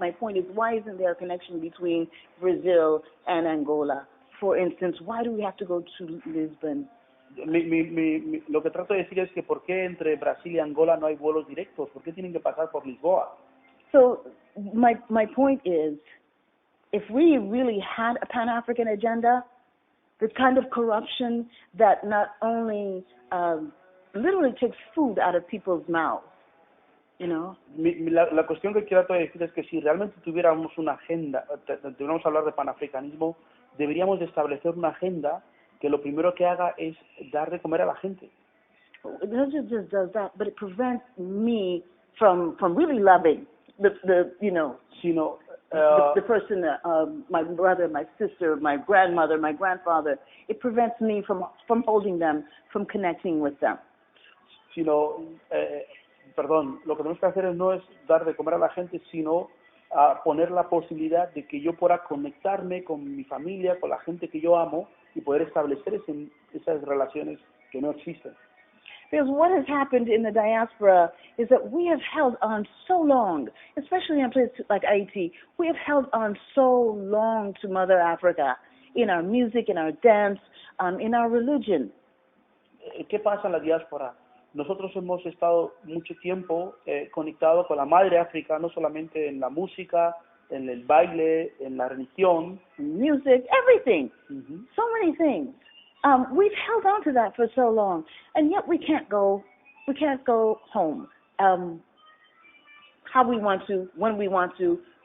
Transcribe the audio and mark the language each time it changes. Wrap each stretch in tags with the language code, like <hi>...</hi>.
<en>My point is, why isn't there a connection between Brazil and Angola? For instance, why do we have to go to Lisbon?</en> <es>Lo que trato de decir es que ¿por qué entre Brasil y Angola no hay vuelos directos? ¿Por qué tienen que pasar por Lisboa?</es> <en>So my point is, if we really had a Pan-African agenda, the kind of corruption that not only literally takes food out of people's mouths, you know.</en> <es>La cuestión que quiero decir es que si realmente tuviéramos una agenda, deberíamos hablar de panafricanismo, deberíamos de establecer una agenda que lo primero que haga es dar de comer a la gente.</es> <en>It just does that, but it prevents me from really loving the you know.</en> <es>Sino</es> <en>the person, my brother, my sister, my grandmother, my grandfather. It prevents me from holding them, from connecting with them.</en> <es>Lo que tenemos que hacer no es dar de comer a la gente, sino poner la posibilidad de que yo pueda conectarme con mi familia, con la gente que yo amo y poder establecer esas relaciones que no existen.</es> <en>Because what has happened in the diaspora is that we have held on so long, especially in a place like Haiti, we have held on so long to Mother Africa, in our music, in our dance, in our religion.</en> <es>¿Qué pasa en la diáspora? Nosotros hemos estado mucho tiempo conectados con la Madre África, no solamente en la música, en el baile, en la religión.</es> <en>Music, everything. Mm-hmm. So many things. We've held on to that for so long, and yet we can't go home how we want to, when we want to.</en>